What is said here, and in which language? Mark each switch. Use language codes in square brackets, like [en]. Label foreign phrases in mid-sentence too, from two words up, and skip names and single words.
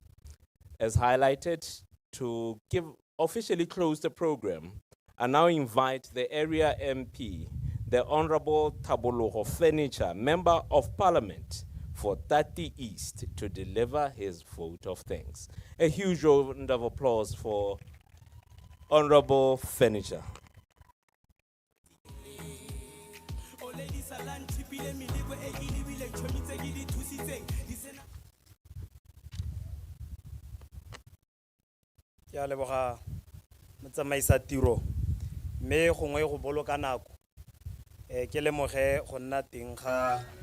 [en] As highlighted, to officially close the program, I now invite the area MP, the Honorable Tabologo Furniture, Member of Parliament for Tati East, to deliver his vote of thanks. A huge round of applause for Honorable Furniture. [tn] Ke a leboga motsamaisa tiro mme gongwe go boloka nako ke lemoge go nna teng ga